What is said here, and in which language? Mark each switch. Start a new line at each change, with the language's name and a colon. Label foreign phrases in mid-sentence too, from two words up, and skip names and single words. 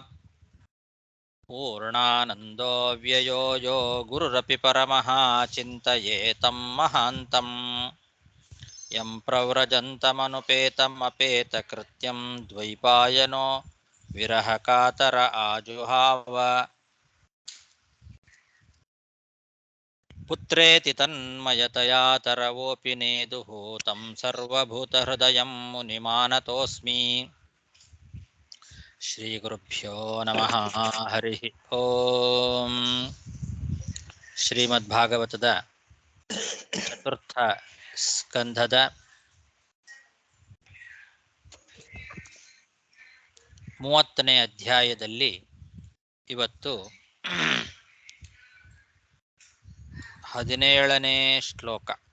Sanskrit: ಪೂರ್ಣಾನಂದೋ ವ್ಯಯೋ ಯೋ ಗುರುರಪಿ ಪರಮಃ ಚಿಂತಯೇತಂ ಮಹಾಂತಂ ಯಂ ಪ್ರವ್ರಜन्तಮನುಪೇತಮಪೇತಕೃತ್ಯಂ ದ್ವೈಪಾಯನೋ ವಿರಹಕಾತರ ಆಜುಹಾವ ಪುತ್ರೇತಿ ತನ್ಮಯತಯಾ ತರವೋಪಿ ನೇದುಃ तं ಸರ್ವಭೂತಹೃದಯಂ ಮುನಿಮಾನತೋऽಸ್ಮಿ. ಶ್ರೀಗುರುಭ್ಯೋ ನಮಃ. ಹರಿ ಓಂ.
Kannada: ಶ್ರೀಮದ್ಭಾಗವತದ ಚತುರ್ಥ ಸ್ಕಂಧದ 30ನೇ ಅಧ್ಯಾಯದಲ್ಲಿ ಇವತ್ತು 17ನೇ ಶ್ಲೋಕ.